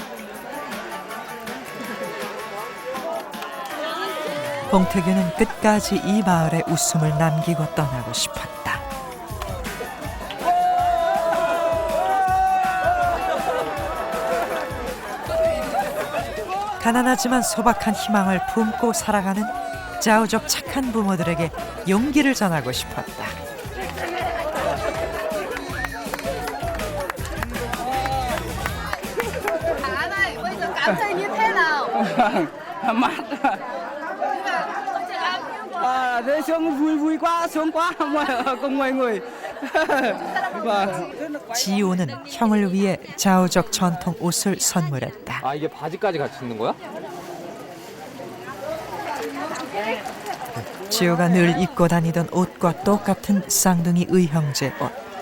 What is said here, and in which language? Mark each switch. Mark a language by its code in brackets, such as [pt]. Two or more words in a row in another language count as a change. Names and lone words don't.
[ko] 봉태규는 끝까지 이 마을에 웃음을 남기고 떠나고 싶었다. 가난하지만 소박한 희망을 품고 살아가는 자우족 착한 부모들에게 용기를 전하고 싶었다. [vi] Cảm thấy như thế nào? Mát. Thế xuống vui quá, sướng quá cùng mọi người. [ko] 지호는 형을 위해 자우족 전통 옷을 선물했다. 아 이게 바지까지 같이 있는 거야? 지호가 늘 입고 다니던 옷과 똑같은 쌍둥이 의형제 옷.